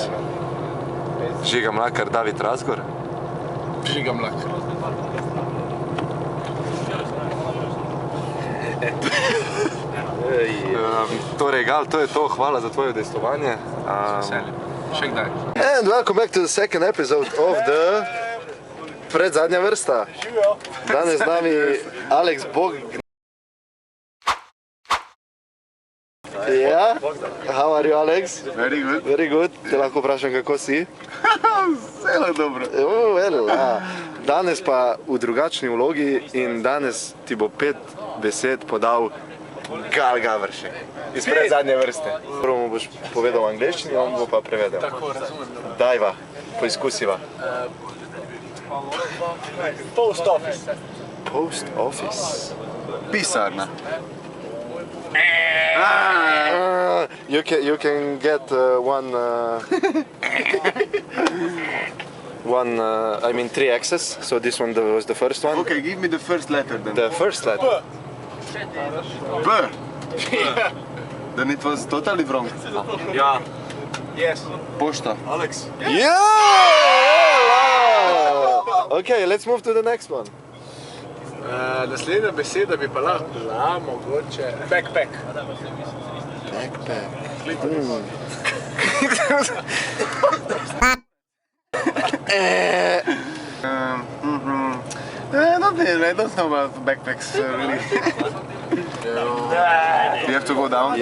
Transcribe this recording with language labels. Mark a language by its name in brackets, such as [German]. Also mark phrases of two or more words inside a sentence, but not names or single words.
[Slovenian] Žiga Mlakar, David Razgor? Žiga Mlakar. Torej, Gal, to je to. Hvala za tvoje udejstvovanje. Še kdaj. [English] And welcome back to the second episode of the Predzadnja vrsta. [Slovenian] Danes z nami Alex Bogdan. Ja? [English] How are you, Alex? Very good. Very good. [Slovenian] Te lahko vprašam, kako si? Zelo dobro. Danes pa v drugačni vlogi in danes ti bo 5 besed podal Gal Gabršek. Iz predzadnje vrste. Prvo mu boš povedal v angleščini, on bo pa prevedel. Tako, razumem. Dajva, poizkusiva. [English] Post office. Post office. [Slovenian] Pisarna. [English] You can get I mean 3 X's, so this one was the first one. Okay, give me the first letter then. The first letter. B. Then it was totally wrong. [Slovenian] Ja. [English] Yes. [Slovenian] Pošta. Alex. [English] Yeah! Okay, let's move to the next one. [Slovenian] Naslednja beseda bi pa lahko bila mogoče backpack. [English] Backpack. Not really, I don't know about backpacks really. You have to go down?